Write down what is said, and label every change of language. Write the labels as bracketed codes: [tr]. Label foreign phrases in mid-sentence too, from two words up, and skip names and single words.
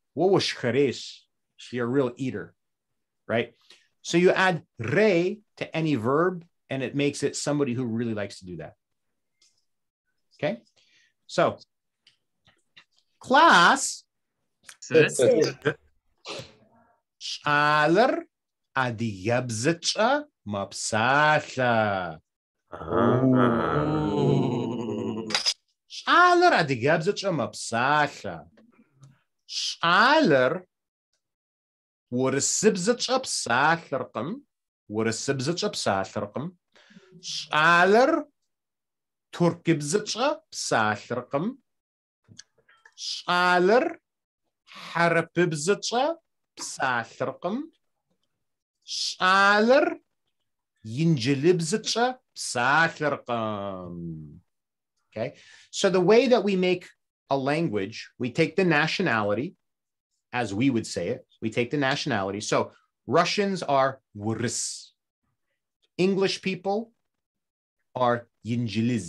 [en] Whoa, shkaresh. You're a real eater. Right? So you add re to any verb, and it makes it somebody who really likes to do that. Okay? So, class. [ady] Ş'aler adigabzıç'a mapsatla. Ş'aler adigabzıç'a mapsatla. Ş'aler ورسبزتش بساث رقم ورسبزتش بساث رقم شعالر تركبزتش بساث رقم شعالر حرببزتش بساث رقم شعالر ينجلبزتش بساث رقم. [en] Okay, so the way that we make a language, we take the nationality, as we would say it. We take the nationality. So Russians are wurs. English people are yinjiliz.